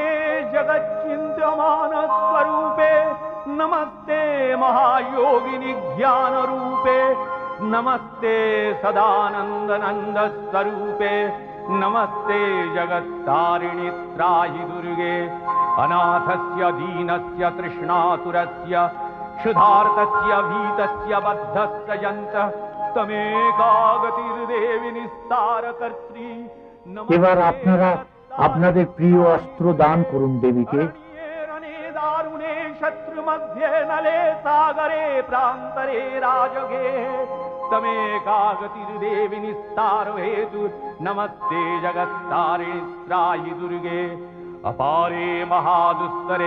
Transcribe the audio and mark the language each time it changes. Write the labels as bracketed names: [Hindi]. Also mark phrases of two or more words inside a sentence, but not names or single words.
[Sanskrit] जगच्चिन्त्यमानस्वरूपे नमस्ते महायोगिनि ज्ञानरूपे नमस्ते सदानंद स्वरूपे नमस्ते जगत्तारिणि त्राहि दुर्गे अनाथस्य दीनस्य तृष्णातुरस्य क्षुधार्तस्य भीतस्य बद्धस्य यन्तः तमेकागतिर्देवि निस्तारकर्त्री। [Bangla] এবার আপনারা আপনাদের প্রিয় অস্ত্র দান করুন দেবীকে। [Sanskrit] दारुणे शत्रु मध्ये नले सागरे प्रान्तरे राजगे तमेकागतिर्देवि निस्तारो हेतु नमस्ते जगत्तारिणि त्राहि दुर्गे अपारे महादुस्तरे